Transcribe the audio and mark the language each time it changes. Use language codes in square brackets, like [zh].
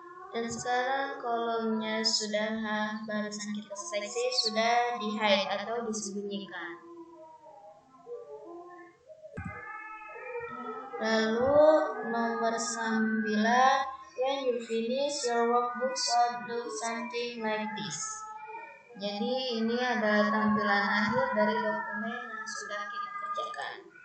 [id] Dan sekarang kolomnya sudah barusan kita seleksi sudah di hide atau disembunyikan. Lalu nomor 9, [en] when you finish your workbook should look something like this. [id] Jadi ini adalah tampilan akhir dari dokumen yang sudah kita kerjakan.